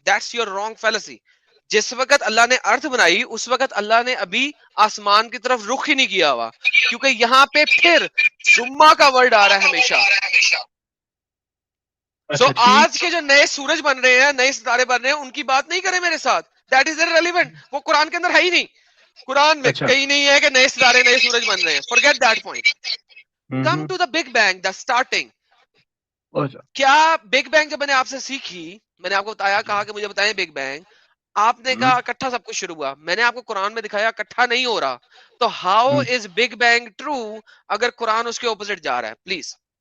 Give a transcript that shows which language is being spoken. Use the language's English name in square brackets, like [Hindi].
[English] That's your wrong fallacy. [Urdu] جس وقت اللہ نے ارتھ بنائی اس وقت اللہ نے ابھی آسمان کی طرف رخ ہی نہیں کیا ہوا, کیونکہ یہاں پہ پھر سما کا ورڈ آ رہا ہے ہمیشہ. سو آج کے جو نئے سورج بن رہے ہیں, نئے ستارے بن رہے ہیں, ان کی بات نہیں کریں میرے ساتھ. [English] That is irrelevant. [Urdu] وہ قرآن کے اندر ہے ہی نہیں. قرآن میں کہیں نہیں ہے کہ نئے ستارے نئے سورج بن رہے ہیں. [English] forget that point. Come to the big bang, the starting. [Urdu] کیا بگ بینگ جب میں نے آپ سے سیکھی, میں نے آپ کو بتایا, کہا کہ مجھے بتائیں بگ بینگ, آپ نے کہا اکٹھا سب کچھ شروع ہوا. میں نے آپ کو قرآن میں دکھایا اکٹھا نہیں ہو رہا. تو [English] how is big bang true [Urdu] اگر قرآن اس کے اپوزٹ جا رہا ہے؟ پلیز.